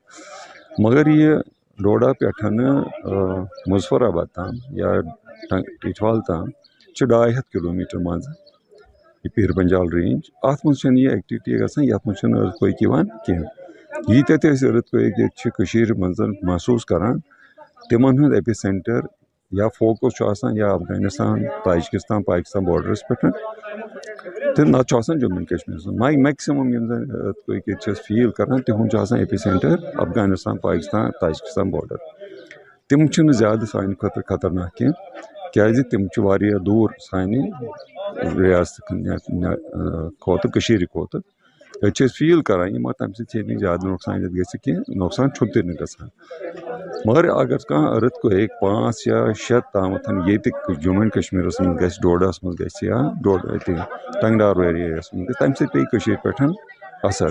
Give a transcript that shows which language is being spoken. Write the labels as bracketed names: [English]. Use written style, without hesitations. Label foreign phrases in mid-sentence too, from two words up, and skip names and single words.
[Kashmiri] مگر یہِ ڈوڈا پٮ۪ٹھٕ مظفر آباد تام یا ٹیٖٹھوال تام چھِ 250 کِلوٗمیٖٹر منٛزٕ یہِ پیٖر پنجال رینج. اتھ منٛز چھنہٕ یہِ ایکٹِوِٹی گژھان, یتھ منٛز چھنہٕ أرٕتھ کویک یِوان کینٛہہ. ییٖتیاہ تہِ أسۍ أرٕتھ کویک ییٚتہِ چھِ کٔشیٖرِ منٛز محسوٗس کران تِمن ہُنٛد ایپی سینٹر یا فوکس چھُ آسان یا افغانستان تاجکستان پاکستان بارڈرس پٮ۪ٹھ تہٕ نتہٕ چھُ آسان جموں اینڈ کشمیرس منٛز. میکسِمم یِم زن أرٕتھ کویک ییٚتہِ چھِ أسۍ فیٖل کران تِہُنٛد چھُ آسان ایپی سینٹر افغانستان پاکستان تاجکستان بارڈر. تِم چھِنہٕ زیادٕ سانہِ خٲطرٕ خطرناک کینٛہہ کیازِ تِم چھِ واریاہ دوٗر سانہِ رِیاست کھۄتہٕ کٔشیٖرِ کھۄتہٕ. أسۍ چھِ أسۍ فیٖل کران یہِ مگر تَمہِ سۭتۍ ہیٚکہِ نہٕ زیادٕ نۄقصان ییٚتہِ گژھِ کینٛہہ. نۄقصان چھُ تہِ نہٕ گژھان. مگر اگر کانٛہہ أرٕتھ کویک 5 یا 6 تامتھ ییٚتہِ جموں اینڈ کشمیرس منٛز گژھِ, ڈوڈاہس منٛز گژھِ یا ٹنگڈار ایریاہس منٛز گژھِ, تَمہِ سۭتۍ پیٚیہِ کٔشیٖرِ پٮ۪ٹھ اثر.